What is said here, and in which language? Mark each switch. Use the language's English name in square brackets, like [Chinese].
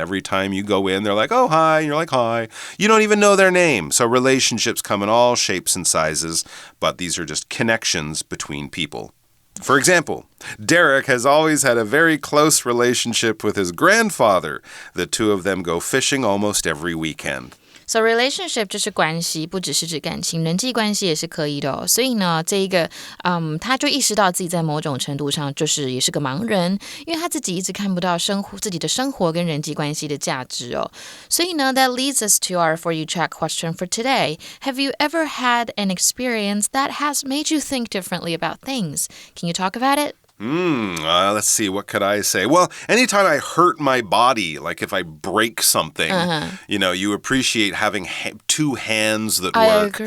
[English] Every time you go in, they're like, oh, hi. And you're like, hi. You don't even know their name. So relationships come in all shapes and sizes, but these are just connections between people. For example, Derek has always had a very close relationship with his grandfather. The two of them go fishing almost every weekend. [Chinese] So relationship 就是关系，不只是指感情，人际关系也是可以的哦。所以呢，这一个，他就意识到自己在某种程度上就是也是个盲人，因为他自己一直看不到自己的生活跟人际关系的价值哦。所以呢 [English] that leads us to our For You Chat question for today. Have you ever had an experience that has made you think differently about things? Can you talk about it? Let's see, what could I say? Well, anytime I hurt my body, like if I break something, you appreciate having two hands that work.